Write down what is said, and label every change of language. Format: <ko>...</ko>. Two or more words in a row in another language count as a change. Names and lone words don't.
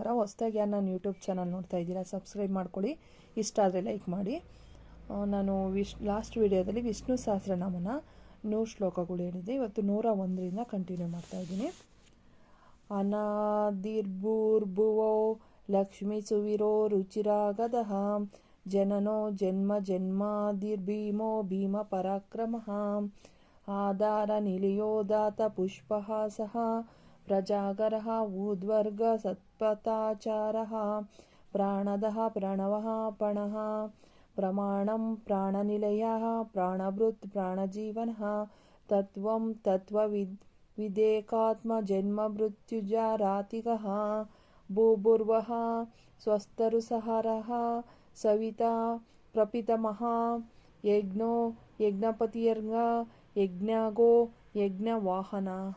<kn>ಹೊಸದಾಗಿ ಯಾರು ನಾನು</kn> <en>YouTube channel</en> <kn>ನೋಡ್ತಾ ಇದ್ದೀರಾ, ಸಬ್ಸ್ಕ್ರೈಬ್ ಮಾಡ್ಕೊಳ್ಳಿ. ಇಷ್ಟ ಆದರೆ ಲೈಕ್ ಮಾಡಿ. ನಾನು ಲಾಸ್ಟ್ ವಿಡಿಯೋದಲ್ಲಿ ವಿಷ್ಣು ಸಹಸ್ರನಾಮನ 100 ಶ್ಲೋಕಗಳು ಹೇಳಿದ್ದೆ. ಇವತ್ತು 101ರಿಂದ ಕಂಟಿನ್ಯೂ ಮಾಡ್ತಾ ಇದ್ದೀನಿ.</kn> <sa>ಅನಾದಿರ್ಭೂರ್ಭುವೋ ಲಕ್ಷ್ಮೀ ಸುವಿರೋ ರುಚಿರಾಗದಃ ಜನನೋ ಜನ್ಮ ಜನ್ಮಾದಿರ್ಭೀಮೋ ಭೀಮ ಪರಾಕ್ರಮಃ ಆಧಾರ ನಿಲಯೋದಾತ ಪುಷ್ಪಹಾಸಃ ಪ್ರಜಾಗರಃ ಊರ್ಧ್ವರ್ಗ ಸತ್ಪಥಾಚಾರಃ ಪ್ರಾಣದಃ ಪ್ರಣವಃ ಪಣಃ ಪ್ರಮಾಣಂ ಪ್ರಾಣನಿಲಯಃ ಪ್ರಾಣಭೃತ್ ಪ್ರಾಣಜೀವನಃ ತತ್ವಂ ತತ್ವವಿದೇಕಾತ್ಮ ಜನ್ಮ ಮೃತ್ಯುಜರಾತಿಗಃ ಭೂಭುರ್ವಃ ಸ್ವಸ್ತರುಸಹರಃ ಸವಿತಾ ಪ್ರಪಿತಾಮಹ ಯಜ್ಞೋ ಯಜ್ಞಪತಿಯರ್ಗ ಯಜ್ಞಗೋ ಯಜ್ಞವಾಹನ</sa>